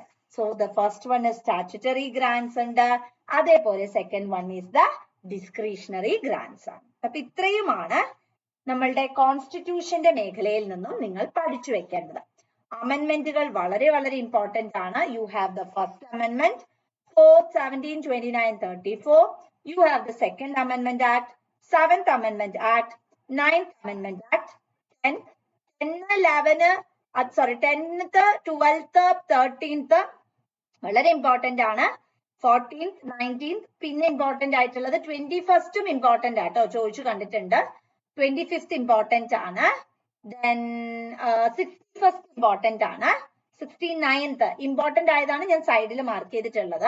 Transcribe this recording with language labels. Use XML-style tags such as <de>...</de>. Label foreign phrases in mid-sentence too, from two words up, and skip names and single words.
<en>so the first one is statutory grants</en> <ml>ഉണ്ട്, അതേപോലെ</ml> <en>second one is the discretionary grants ആണ്.</en> <ml>അപ്പൊ ഇത്രയുമാണ് നമ്മളുടെ കോൺസ്റ്റിറ്റ്യൂഷന്റെ മേഖലയിൽ നിന്നും നിങ്ങൾ പഠിച്ചു വെക്കേണ്ടത്. അമെന്റ്മെന്റുകൾ വളരെ വളരെ ഇമ്പോർട്ടന്റ് ആണ്.</ml> <en>you have the first amendment 4th, 17, 29, 34. You have the Second Amendment Act, 7th Amendment Act, 9th Amendment Act, 10th, 10th, 12th, 13th</en> <ml>വളരെ ഇമ്പോർട്ടന്റ് ആണ്. 14th, 19th പിന്നെ ഇമ്പോർട്ടന്റ് ആയിട്ടുള്ളത് 21st ഇമ്പോർട്ടന്റ് ആട്ടോ, ചോദിച്ചു കണ്ടിട്ടുണ്ട്. 25th ഇമ്പോർട്ടന്റ് ആണ്. Then 61st ഇമ്പോർട്ടന്റ് ആണ്. 69th ഇമ്പോർട്ടന്റ് ആയതാണ് ഞാൻ സൈഡിൽ മാർക്ക് ചെയ്തിട്ടുള്ളത്.</ml>